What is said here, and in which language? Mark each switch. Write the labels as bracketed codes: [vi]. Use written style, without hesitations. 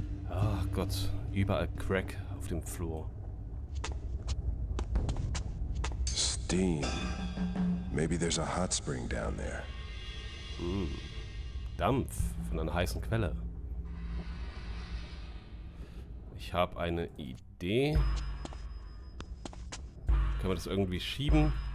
[de] Ach Gott, überall Crack auf dem Flur. [en] Steam. Maybe there's a hot spring down there. [de] Dampf von einer heißen Quelle. Ich habe eine Idee. Können wir das irgendwie schieben?